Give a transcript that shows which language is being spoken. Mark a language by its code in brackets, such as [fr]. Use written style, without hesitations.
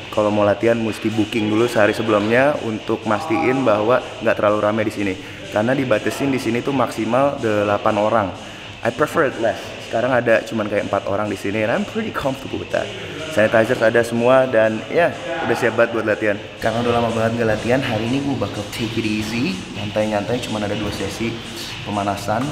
[id] Kalau mau latihan mesti booking dulu sehari sebelumnya untuk mastiin bahwa nggak terlalu ramai di sini. Karena dibatasin di sini tuh maksimal 8 orang. [en] I prefer it less. [id] Sekarang ada cuman kayak 4 orang di sini, [en] and I'm pretty comfortable with that. [id] Sanitizer ada semua dan ya udah siap banget buat latihan. Karena udah lama banget nggak latihan, hari ini gue bakal [en] take it easy, [id] nyantai-nyantai. Cuman ada 2 sesi pemanasan.